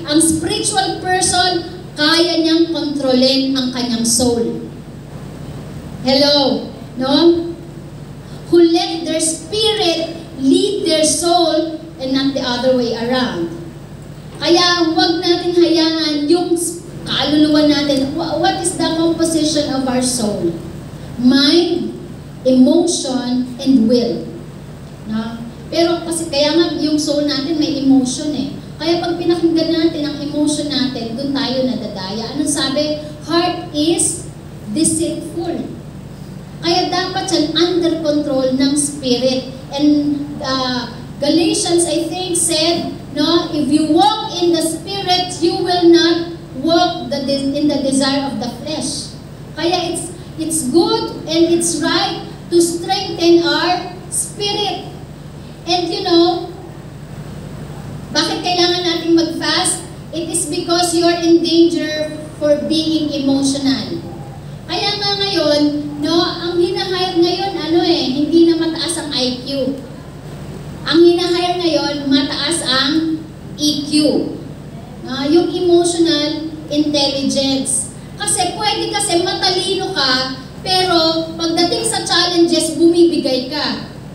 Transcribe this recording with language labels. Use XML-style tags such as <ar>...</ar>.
<tl>Ang spiritual person, kaya niyang kontrolin ang kanyang soul.</tl> <en>Hello? No? Who let their spirit lead their soul and not the other way around.</en> <tl>Kaya huwag natin hayaan yung kaluluwa natin.</tl> <en>What is the composition of our soul? Mind, emotion, and will. No?</en> <tl>Pero kasi kaya nga yung soul natin may emotion Kaya pag pinakinggan natin ang emotion natin, doon tayo nadadaya. Anong sabi?</tl> <en>Heart is deceitful.</en> <tl>Kaya dapat yan</tl> <en>under control ng spirit. And Galatians, I think, said, no, if you walk in the spirit, you will not walk in the desire of the flesh. Kaya it's good and it's right to strengthen our spirit. And you know,</en> <tl>bakit kailangan natin mag-fast?</tl> <en>It is because you are in danger for being emotional.</en> <tl>Kaya nga ngayon, no, ang hinahire ngayon, hindi na mataas ang IQ. Ang hinahire ngayon, mataas ang EQ. Yung emotional intelligence. Kasi pwede kasi matalino ka, pero pagdating sa challenges, bumibigay ka.</tl>